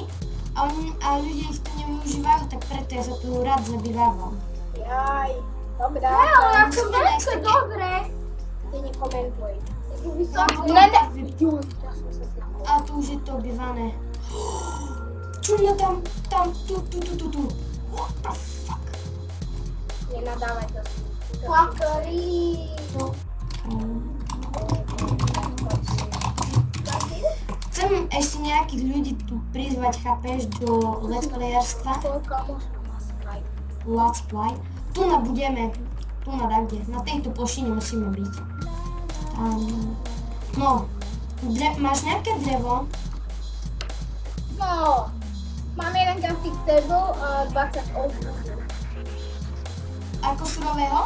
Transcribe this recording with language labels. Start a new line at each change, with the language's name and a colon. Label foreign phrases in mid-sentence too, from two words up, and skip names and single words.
Slovak: A ľudia ich tu nevyužívajú, tak preto ja sa tu rád zabývam. Jaj, dobrá. ale ako musíme veľké, nájsť také- dobre. Ty nekomentuj. No, potom Ne, tak vy- ja som sa zlakol. A tu už je to obývané. Čumno tam, tu.
English: What the fuck?
Slovak: Nenadávaj to. Fuckery. To. Chcem ešte nejakých ľudí tu prizvať, chápeš, do let's playerstva. Koľko možno má Skype?
English: Let's play.
Slovak: Tu budeme, tu kde. Na tejto plošine musíme byť. No, máš nejaké drevo? No, mám jeden
English: crafting table
Slovak: a 20 oldwood. Ako surového?